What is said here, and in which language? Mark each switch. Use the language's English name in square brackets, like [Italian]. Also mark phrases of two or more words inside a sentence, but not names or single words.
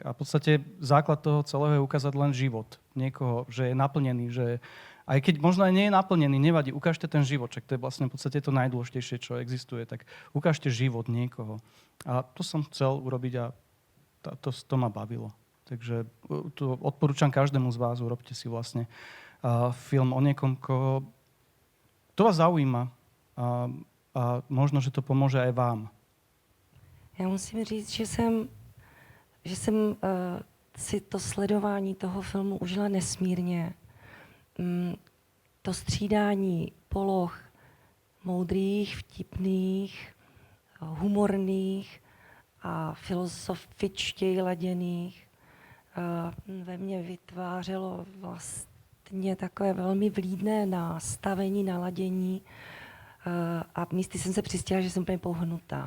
[Slovak] A v podstate základ toho celého je ukázať len život niekoho, že je naplnený, že aj keď možno aj nie je naplnený, nevadí, ukážte ten život, čak to je vlastne v podstate to najdôležitejšie, čo existuje, tak ukážte život niekoho. A to som chcel urobiť a to ma bavilo. Takže to odporúčam každému z vás, urobte si vlastne film o niekom, koho to vás zaujíma a možno, že to pomôže aj vám. [Czech] Já musím říct, že jsem si to sledování toho filmu užila nesmírně. To střídání poloh moudrých, vtipných, humorných a filozofičtěji laděných ve mně vytvářelo vlastně takové velmi vlídné nastavení, naladění a místy jsem se přistěla, že jsem úplně pohnutá.